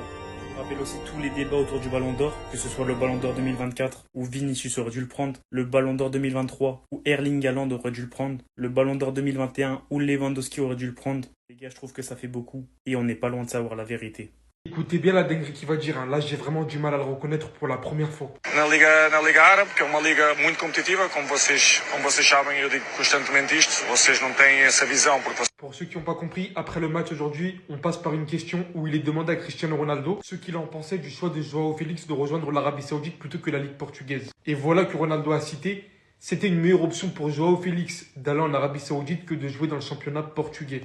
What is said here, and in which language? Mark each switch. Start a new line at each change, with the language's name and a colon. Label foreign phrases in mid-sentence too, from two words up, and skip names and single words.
French: Je rappelle aussi tous les débats autour du Ballon d'Or, que ce soit le Ballon d'Or 2024 où Vinicius aurait dû le prendre, le Ballon d'Or 2023 où Erling Haaland aurait dû le prendre, le Ballon d'Or 2021 où Lewandowski aurait dû le prendre. Les gars, je trouve que ça fait beaucoup et on n'est pas loin de savoir la vérité. Écoutez bien la dinguerie qu'il va dire, hein. Là j'ai vraiment du mal à le reconnaître pour la première fois.
Portuguese: Na Liga Árabe, que é uma liga muito competitiva, como vocês sabem, eu digo constantemente isto, vocês não têm essa visão.
French: Pour ceux qui n'ont pas compris, après le match aujourd'hui, on passe par une question où il est demandé à Cristiano Ronaldo ce qu'il en pensait du choix de Joao Félix de rejoindre l'Arabie Saoudite plutôt que la Ligue portugaise. Et voilà que Ronaldo a cité, c'était une meilleure option pour Joao Félix d'aller en Arabie Saoudite que de jouer dans le championnat portugais.